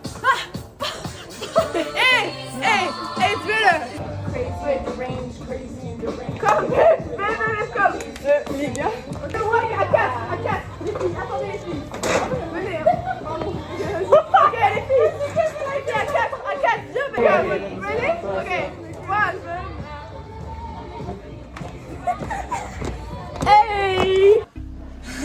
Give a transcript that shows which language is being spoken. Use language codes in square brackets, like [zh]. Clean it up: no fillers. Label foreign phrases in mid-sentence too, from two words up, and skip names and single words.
[fr] Hey, fais-le! [en] Come, babe, come! [fr] Les gars? Ouais, à 4! Les filles, attendez les filles! Venez! Ok, les filles! À 4! Viens, venez! Ok! One! Hey!